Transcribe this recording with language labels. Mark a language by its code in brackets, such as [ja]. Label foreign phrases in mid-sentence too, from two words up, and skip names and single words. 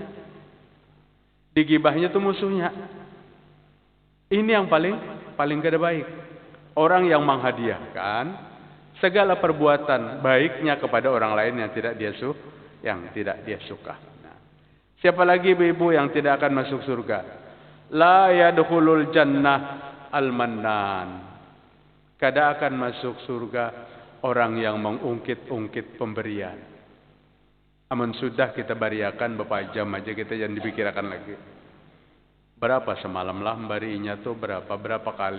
[bjn] Digibahnya tuh musuhnya. Ini yang paling kada baik. [id] Orang yang menghadiahkan segala perbuatan baiknya kepada orang lain yang tidak dia suka. Nah, siapa lagi ibu-ibu yang tidak akan masuk surga? [ar] لا يدخل الجنة المنان. [bjn] Kada akan masuk surga orang yang mengungkit-ungkit pemberian. Amun sudah kita bariakan beberapa jam aja, kita jangan dipikirkan lagi. Berapa semalam lah barinya tuh berapa kali.